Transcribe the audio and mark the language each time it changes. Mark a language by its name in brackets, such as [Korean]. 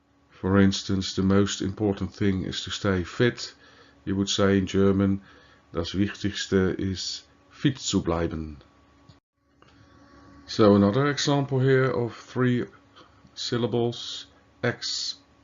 [English] For instance, the most important thing is to stay fit. You would say in German, [German] das Wichtigste ist fit zu bleiben. [English] So another example here of 3 syllables, expensive.